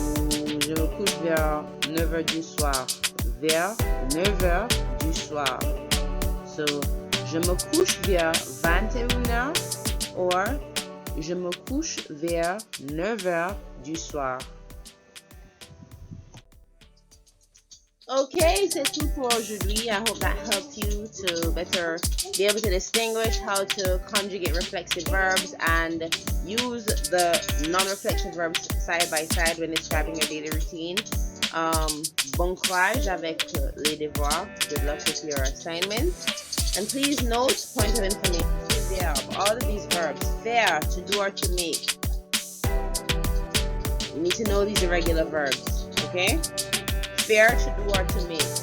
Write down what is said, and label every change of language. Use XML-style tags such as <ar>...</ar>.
<fr>Je me couche vers 9h du soir. Vers 9h du soir. So, je me couche vers 21h or je me couche vers 9h du soir. Okay, c'est tout pour aujourd'hui.</fr> <en>I hope that helped you to better be able to distinguish how to conjugate reflexive verbs and use the non-reflexive verbs side by side when describing your daily routine.</en> <fr>Bon courage avec les devoirs.</fr> <en>Good luck with your assignments. And please note, point of information, verb, all of these verbs, faire, to do or to make. You need to know these irregular verbs, okay? Faire, to do or to make.</en>